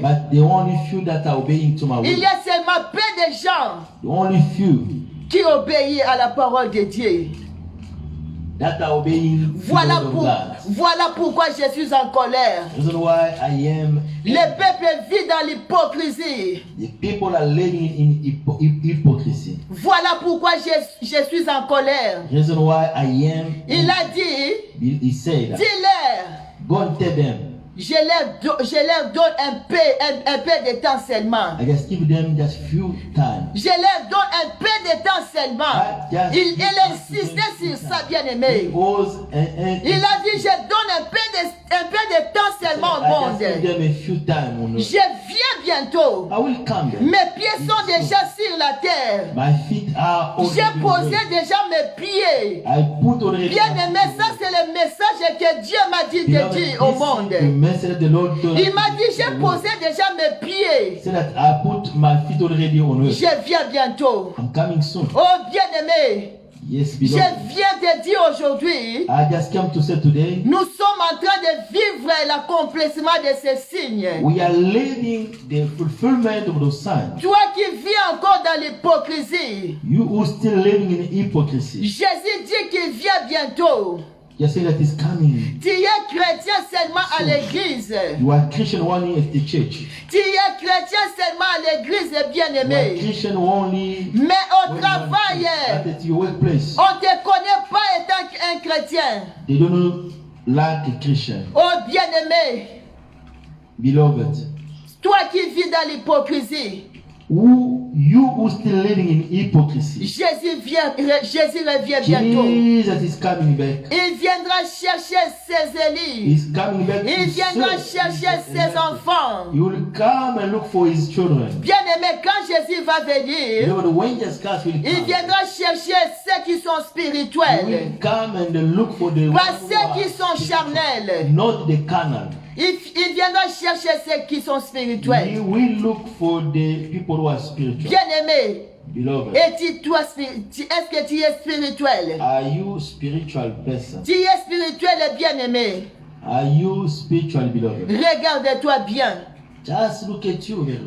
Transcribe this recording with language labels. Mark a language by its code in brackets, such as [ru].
[en] But the only few that are obeying to my [fr] Il [en] will. [fr] y a seulement peu de gens [en] The only few [fr] qui obéissent à la parole de Dieu. [en] that are obeying the word of God. [fr] Voilà pourquoi je suis en colère. [en] The reason why I am. [fr] Le peuple vit dans l'hypocrisie. [en] The people are living in hypocrisy. [fr] Voilà pourquoi je suis en colère. [en] The reason why I am. [fr] Il a dit, [en] He said, [fr] dis-leur, [en] go and tell them. [fr] je leur donne un peu de temps seulement. [en] I just give them just few time. [fr] Je leur donne un peu de temps seulement. Il insistait sur ça, bien aimé. Il a dit, je donne un peu de temps seulement au monde. Je viens bientôt. Mes pieds sont déjà sur la terre. J'ai posé déjà mes pieds. Bien aimé, ça c'est le message que Dieu m'a dit de dire au monde. Il m'a dit, j'ai posé déjà mes pieds. Je viens bientôt. Oh bien-aimé, [en] Yes, [fr] je viens de dire aujourd'hui, [en] I just came to say today, [fr] nous sommes en train de vivre l'accomplissement de ces signes. [en] we are living the fulfillment of those signs. [fr] Toi qui vis encore dans l'hypocrisie, [en] You who still living in hypocrisy. [fr] Jésus dit qu'il vient bientôt. [en] You say that is coming. [fr] Tu es chrétien seulement à l'église. [en] You are Christian only at the church. [fr] Tu es chrétien seulement à l'église, [en] You are [fr] bien-aimé. [en] Christian only [fr] Mais au travail, [en] at your workplace. [fr] on ne te connaît pas étant un chrétien. [en] They don't like a Christian. [fr] Oh bien-aimé, [en] Beloved, [fr] toi qui vis dans l'hypocrisie, [en] you who still living in hypocrisy. [fr] Jésus revient bientôt. [en] Jesus is coming back. [fr] Il viendra chercher ses élus. [en] He's coming back. [fr] Il viendra chercher ses enfants. [en] He will come and look for his children. [fr] Bien-aimé, quand Jésus va venir, [en] Beloved, when Jesus comes, will [fr] il [en] come. [fr] viendra chercher ceux qui sont [en] He [fr] spirituels. [en] will come and look for the [fr] Pas ceux qui sont charnels. [en] not the carnal. [fr] Il viendra chercher ceux qui sont [en] He [fr] spirituels. [en] will look for the people who are spiritual. [fr] Bien-aimé, [en] Beloved, [fr] est-ce que tu es spirituel? [en] are you spiritual person? [fr] Tu es spirituel et bien-aimé. [en] Are you spiritual, beloved? [fr] Regarde-toi bien. [en] Just look at you, beloved.